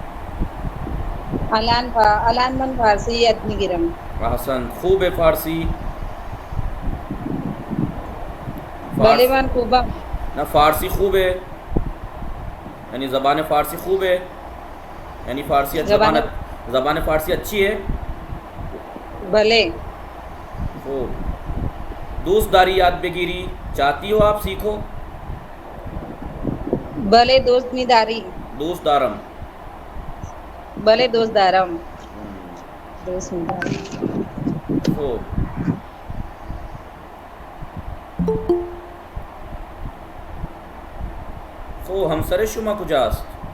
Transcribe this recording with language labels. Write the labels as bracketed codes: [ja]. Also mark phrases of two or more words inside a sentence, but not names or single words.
[fa] الان من فارسی یاد میگیرم. احسن. خوب فارسی؟ بله فارس من خوبم. نه فارسی خوبه یعنی زبان فارسی خوبه یعنی فارسی زبان زبان فارسی [hi] अच्छी है. [fa] بله خوب. دوستداری یاد بگیری [hi] चाहती हो आप सीखो. [fa] بله دوست نداری. دوست دارم. بله دوست دارم. دوست نداری. خوب. خوب همسر شما کجاست؟